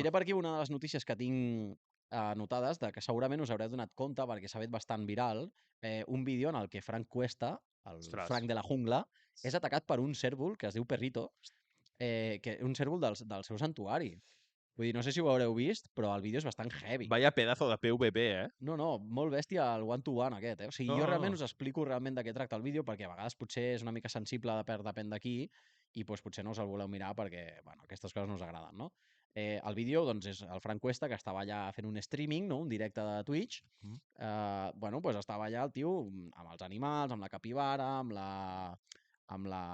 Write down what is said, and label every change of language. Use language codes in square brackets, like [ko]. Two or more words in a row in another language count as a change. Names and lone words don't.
[ca] llegiré per aquí una de les notícies que tinc anotades, de que segurament us haureu donat compte, perquè s'ha fet bastant viral, un vídeo en el que Frank Cuesta, el Ostres. Frank de la jungla, és atacat per un cèrvol que es diu Perrito, un cèrvol del seu santuari. Vull dir, no sé si ho haureu vist, però el vídeo és bastant heavy. [es] Vaya pedazo de PVP, eh? [ca] No, molt bèstia el one-to-one aquest, O sigui, No, jo no, realment no. us explico realment de què tracta el vídeo, perquè a vegades potser és una mica sensible depèn d'aquí, i doncs, potser no us el voleu mirar perquè, bueno, aquestes coses no us agraden, no? El vídeo, doncs, és el Frank Cuesta, que estava allà fent un streaming, no? Un directe de Twitch. Bueno, doncs estava allà el tio amb els animals, amb la capibara, amb la...